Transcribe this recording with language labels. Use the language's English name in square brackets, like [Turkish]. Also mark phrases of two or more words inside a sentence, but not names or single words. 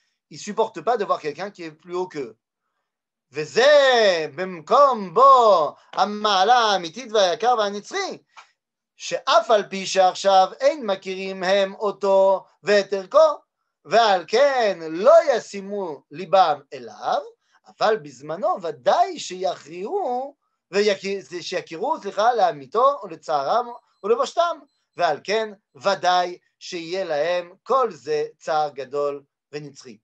[French] Ils ne supportent pas de voir quelqu'un qui est plus haut qu'eux. [Hebrew] וזה במקום בו המעלה האמיתית והיקר והנצחי, שאף על פי שעכשיו אין מכירים הם אותו ואת ערכו, ועל כן לא ישימו ליבם אליו, אבל בזמנו ודאי שיכירו לאמיתו ולצערם ולבושתם, ועל כן ודאי שיהיה להם כל זה צער גדול ונצחי.